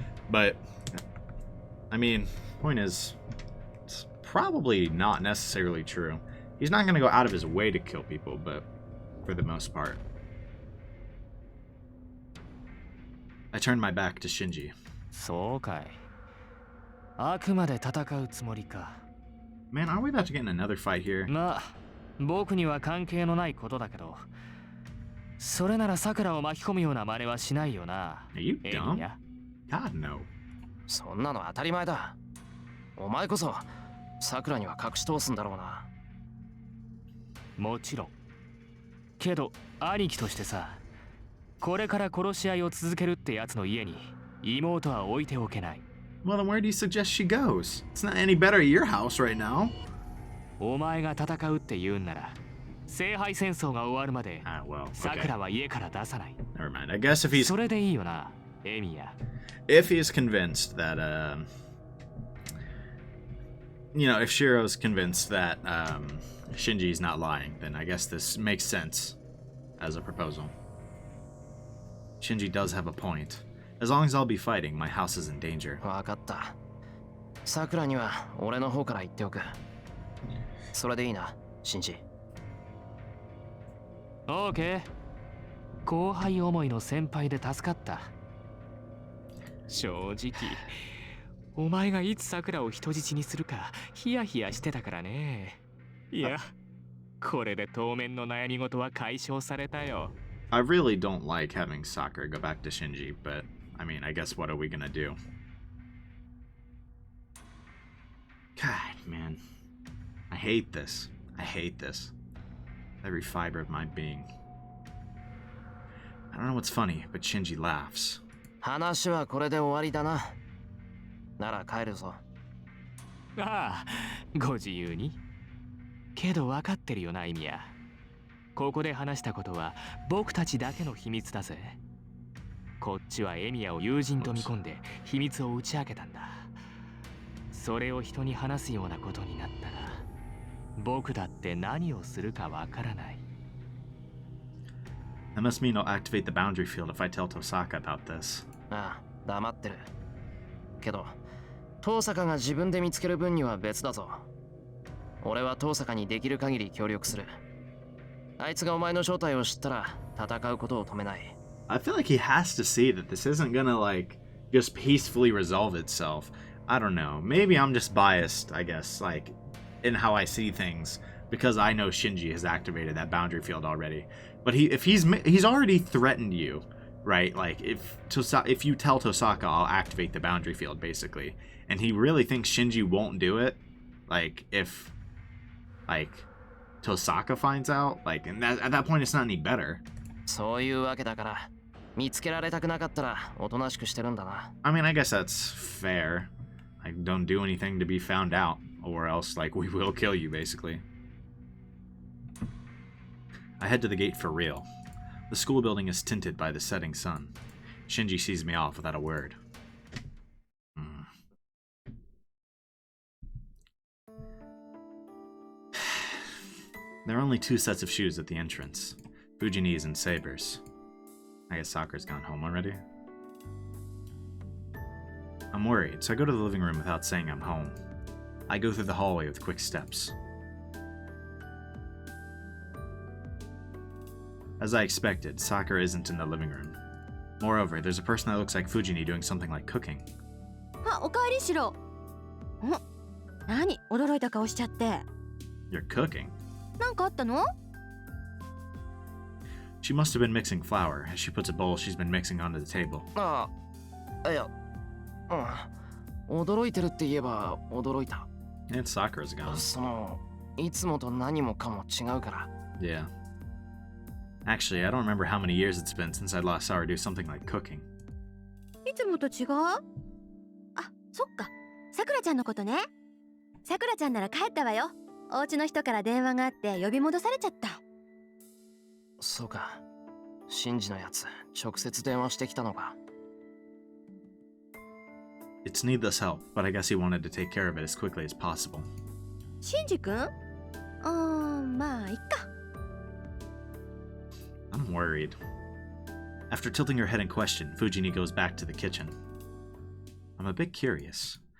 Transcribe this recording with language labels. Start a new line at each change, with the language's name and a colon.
English: But, I mean, point is, it's probably not necessarily true. He's not going to go out of his way to kill people, but for the most part. I turned my back to Shinji.
Japanese: そうかい。あくまで戦うつもりか。
English: Man, are we about to get in another fight here?
Japanese: まあ、僕には関係のないことだけど、それならさくらを巻き込むような真似はしないよな。
English: Are you dumb? God, no.
Japanese: そんなの当たり前だ。お前こそさくらには隠し通すんだろうな。もちろん。けど兄貴としてさ、これから殺し合いを続けるってやつの家に妹は置いておけない。
English: Well, then where do you suggest she goes? It's not any better at your house right now.
Japanese: お前が戦うって言うんなら、聖杯戦争が終わるまで、さくらは家から出さない。
English: Never mind. I guess if he's...
Japanese: それでいいよな、エミヤ。
English: If he's convinced that, you know, if Shiro's convinced that, Shinji's not lying, then I guess this makes sense as a proposal. Shinji does have a point. As long as I'll be fighting, my house is in danger.
Japanese: わかった。さくらには俺の方から言っておく。それでいいな、シンジ。オーケー。後輩思いの先輩で助かった。正直、お前がいつさくらを人質にするかヒヤヒヤしてたからね。いや、これで当面の悩み事は解消されたよ。
English: I really don't like having Sakura go back to Shinji, but I mean, I guess what are we gonna do? God, man. I hate this. I hate this. Every fiber of my being. I don't know what's funny, but Shinji laughs.
Japanese: 話はこれで終わりだな。なら帰るぞ。ああ、ご自由に。けど分かってるよな、イミヤ。ここで話したことは僕たちだけの秘密だぜ。こっちはエミヤを友人と見込んで秘密を打ち明けたんだ。それを人に話すようなことになったら、僕だって何をするかわからない。
English: That must mean I'll activate the boundary field if I tell Tosaka about this.
Japanese: ああ、黙ってる。けど、遠坂が自分で見つける分には別だぞ。俺は遠坂にできる限り協力する。あいつがお前の正体を知ったら戦うことを止めない。
English: I feel like he has to see that this isn't gonna, like, just peacefully resolve itself. I don't know. Maybe I'm just biased, I guess, like, in how I see things, because I know Shinji has activated that boundary field already. But if he's already threatened you, right? Like, if you tell Tosaka, I'll activate the boundary field, basically, and he really thinks Shinji won't do it, like, if, like, Tosaka finds out, like, and at that point, it's not any better.
Japanese: そういうわけだから、見つけられたくなかったらおとなしくしてるんだな。
English: I mean, I guess that's fair. Like, don't do anything to be found out, or else, like, we will kill you, basically. I head to the gate for real. The school building is tinted by the setting sun. Shinji sees me off without a word. There are only 2 sets of shoes at the entrance. Fujini's and Saber's. I guess Sakura's gone home already. I'm worried, so I go to the living room without saying I'm home. I go through the hallway with quick steps. As I expected, Sakura isn't in the living room. Moreover, there's a person that looks like Fujini doing something like cooking.
Japanese: あ、おかえりしろ。何驚いた顔しちゃって。
English: You're cooking?
Japanese: なんかあったの？
English: She must have been mixing flour as she puts a bowl she's been mixing onto the table.
Japanese: ああ、いや、驚いてるって言えば驚いた。
English: And Sakura's gone.
Japanese: その、いつもと何もかも違うから。
English: Yeah. Actually, I don't remember how many years it's been since I last saw her do something like cooking.
Japanese: いつもと違う？あ、そっか。さくらちゃんのことね。さくらちゃんなら帰ったわよ。お家の人から電話があって呼び戻されちゃった。そうか。シンジのやつ、直接電話してきたのか。
English: It's needless help, but I guess he wanted to take care of it as quickly as possible.
Japanese: シンジ君？まあ、いっか。
English: I'm worried. After tilting her head in question, Fujini goes back to the kitchen. I'm a bit curious.